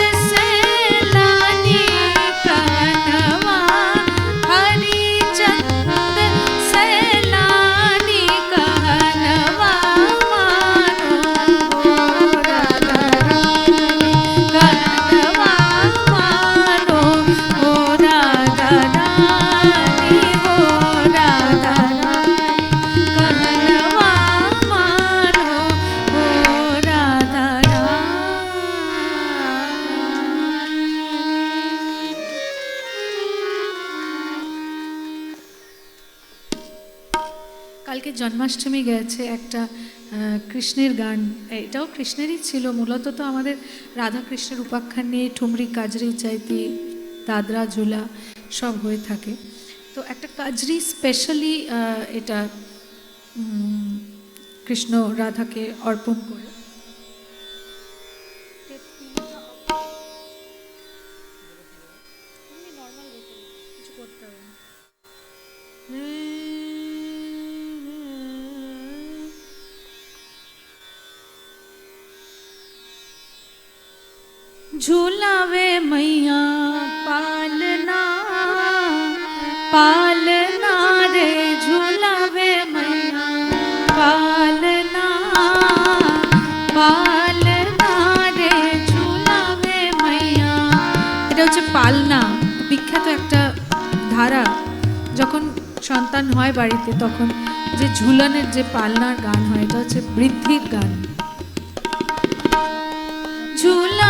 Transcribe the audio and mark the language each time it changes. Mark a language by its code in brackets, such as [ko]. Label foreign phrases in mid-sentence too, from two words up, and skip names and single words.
[hi] सैलानी कहनवा, हरि चंद सैलानी कहनवा मानो हो राधा रानी कहनवा मानो हो राधा रानी, हो राधा रानी कहनवा मानो हो राधा रानी। [bn] কালকে জন্মাষ্টমী গেছে, একটা কৃষ্ণের গান, এটাও কৃষ্ণেরই ছিল, মূলত তো আমাদের রাধা কৃষ্ণের উপাখ্যান নিয়ে ঠুমরি কাজরি চাইতি দাদরা ঝোলা সব হয়ে থাকে। তো একটা কাজরি স্পেশালি এটা কৃষ্ণ রাধাকে অর্পণ করে। কিছু করতে হবে না। [hi] झूलावे मैया पालना, पालना रे झूलावे मैया पालना, पालना रे झूलावे मैया। [bn] এটা হচ্ছে পালনা, বিখ্যাত একটা ধারা। যখন সন্তান হয় বাড়িতে তখন যে ঝুলানের যে পালনার গান হয়, এটা হচ্ছে বৃদ্ধির গান। ঝুল